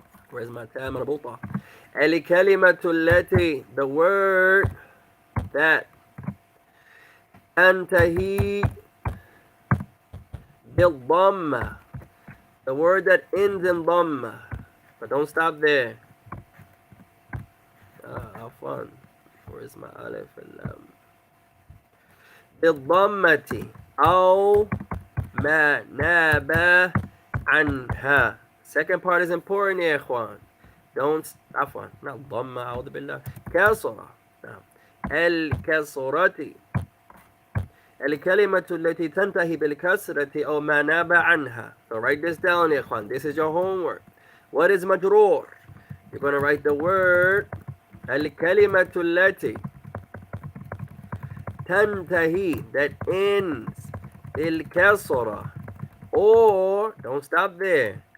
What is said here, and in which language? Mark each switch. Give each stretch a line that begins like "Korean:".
English: Where's my tab?
Arabic: Al-kalimatu allati.
English: The word that
Arabic: antahi bil-dhamma.
English: The word that ends in dhamma. But don't stop there.
Arabic: عفوا.
English: Where's my
Arabic: alif واللام؟ بالضمة أو ما ناب عنها.
English: Second part is important
Arabic: يا إخوان.
English: Don't
Arabic: عفوا
English: not
Arabic: ضمة أعوذ بالله كسرة. نعم الكسرة الكلمة التي تنتهي بالكسرة أو ما ناب عنها.
English: So write this down
Arabic: يا إخوان.
English: This is your homework. What is مجرور? You're going to write the word
Arabic: الكلمة التي تنتهي
English: that ends
Arabic: بالكسرة
English: or don't stop there.